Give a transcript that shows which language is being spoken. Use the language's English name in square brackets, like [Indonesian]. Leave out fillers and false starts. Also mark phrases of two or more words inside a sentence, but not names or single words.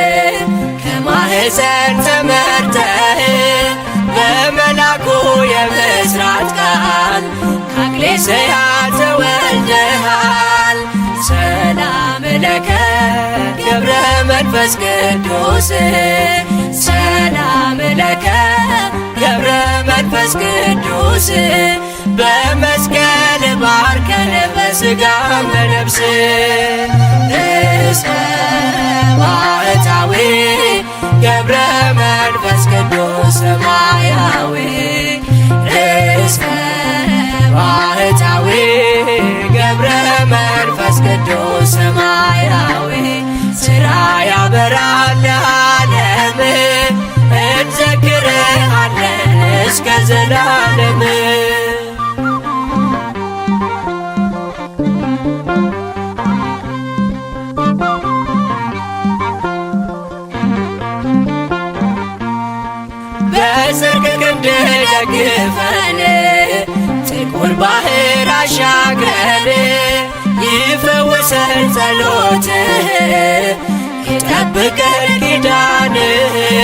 [Amharic] ከማኅፀን ተመርተህ በመልአኩ የምሥራት ቃል ከእግሌስያ ተወልደሃል። [Geez] ሰላም ለከ [Amharic] ገብረ መንፈስ ቅዱስ [Geez] ሰላም ለከ [Amharic] ገብረ መንፈስ ቅዱስ በመስቀል ባርከን በሥጋም በነፍስ ርእሰ ባህታዊ ገብረ መንፈስ ቅዱስ ሰማያዊ ርእሰ ባህታዊ ገብረ መንፈስ ቅዱስ ሰማያዊ ሥራ ያበራል ለዓለም እንዘክርሃለን እስከ ዘላለም በጽድቅ ክንድ ደግፈን ጥቁር ባህር አሻግረን ይፈውሰን ጸሎትህ ይጠብቀን ኪዳንህ